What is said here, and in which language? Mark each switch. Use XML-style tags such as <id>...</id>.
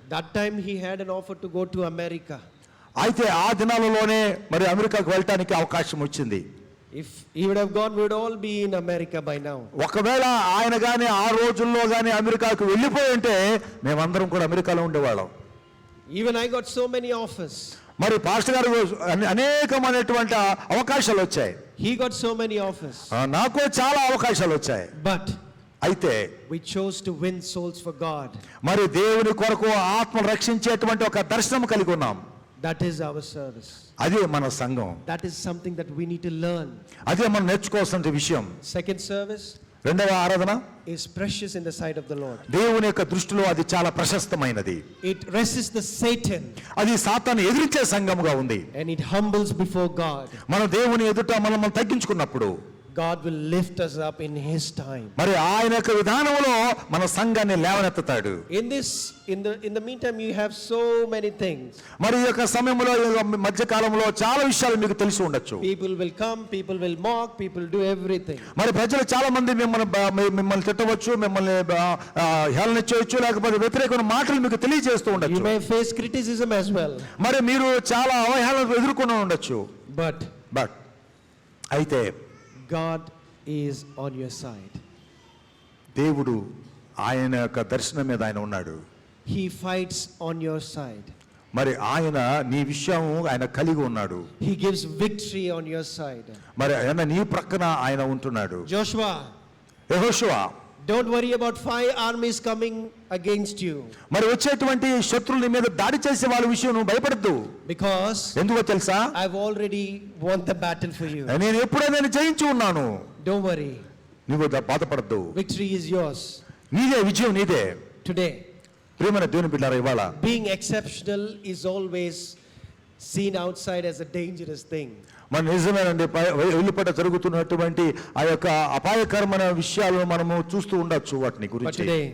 <en>That time he had an offer to go to America.</en> <te>అయితే ఆ దినాలలోనే మరి అమెరికాకు వెళ్ళటానికి అవకాశం వచ్చింది.</te> <en>If he would have gone, we would all be in America by now.</en> <te>ఒకవేళ ఆయన గాని ఆ రోజుల్లో గాని అమెరికాకు వెళ్ళిపోయి ఉంటే మేమందరం కూడా అమెరికాలో ఉండేవాళ్ళం.</te> <en>Even I got so many offers.</en> <te>మరి పాస్టర్ గారు అనేకమైనటువంటి అవకాశాలు వచ్చాయి.</te> <en>He got so many offers.</en> <te>నాకు చాలా అవకాశాలు వచ్చాయి.</te> <en>But</en> <te>అయితే</te> <en>we chose to win souls for God.</en> <te>మరి దేవుని కొరకు ఆత్మను రక్షించేటువంటి ఒక దర్శనం కలిగి ఉన్నాం.</te> <en>That is our service.</en> <te>అదే మన సంఘం.</te> <en>That is something that we need to learn.</en> <te>అదే మనం నేర్చుకోవాల్సిన విషయం.</te> <en>Second service,</en> <te>రెండవ ఆరాధన</te> <en>is precious in the sight of the Lord.</en> <te>దేవుని యొక్క దృష్టిలో అది చాలా ప్రశస్తమైనది.</te> <en>It resists the Satan.</en> <te>అది సాతాను ఎదిరించే సంఘముగా ఉంది.</te> <en>And it humbles before God.</en> <te>మనం దేవుని ఎదుట మనం తగ్గించుకున్నప్పుడు</te> <en>God will lift us up in His time.</en> <te>మరి ఆయన యొక్క విధానంలో మన సంఘాన్ని లేవనెత్తుతాడు.</te> <en>In the meantime, you have so many things.</en> <te>మరి ఈ యొక్క సమయంలో మధ్య కాలంలో చాలా విషయాలు మీకు తెలిసి ఉండొచ్చు.</te> <en>People will come, people will mock, people do everything.</en> <te>మరి ప్రజలు చాలా మంది మిమ్మల్ని తిట్టవచ్చు, మిమ్మల్ని హేళన చేయొచ్చు, లేకపోతే వ్యతిరేకమైన మాటలు మీకు తెలియజేస్తూ</te> <en>You</en> <te>ఉండొచ్చు.</te> <en>may face criticism as well.</en> <te>మరి మీరు చాలా అవహేళనలు ఎదుర్కొని ఉండొచ్చు.</te> <en>But</en> <te>అయితే</te> <en>God is on your side.</en> <te>దేవుడు ఆయన యొక్క దర్శనం మీద ఆయన ఉన్నాడు.</te> <en>He fights on your side.</en> <te>మరి ఆయన నీ విషయం ఆయన కలిగి ఉన్నాడు.</te> <en>He gives victory on your side.</en> <te>మరి ఆయన నీ ప్రక్కన ఆయన ఉంటున్నాడు.</te> <en>Joshua,</en> <te>యెహోషువ,</te> <en>don't worry about 5 armies coming against you.</en> <te>మరి వచ్చేటువంటి శత్రువుల మీద దాడి చేసే వాళ్ళ విషయం నువ్వు భయపడద్దు.</te> <en>Because</en> <te>ఎందుకో తెలుసా?</te> <en>I've already won the battle for you.</en> <te>నేను ఎప్పుడైనా జయించి ఉన్నాను.</te> <en>Don't worry.</en> <te>నువ్వు బాధపడద్దు.</te> <en>Victory is yours.</en> <te>నీదే విజయం, నీదే.</te> <en>Today,</en> <te>ప్రియమైన దేవుని బిడ్డలారా, ఇవాళ</te> <en>being exceptional is always seen outside as a dangerous thing.</en> <te>మన నిజమేనండి, వెలుపట జరుగుతున్నటువంటి ఆ యొక్క అపాయకరమైన విషయాలను మనము చూస్తూ ఉండొచ్చు వాటిని గురించి.</te>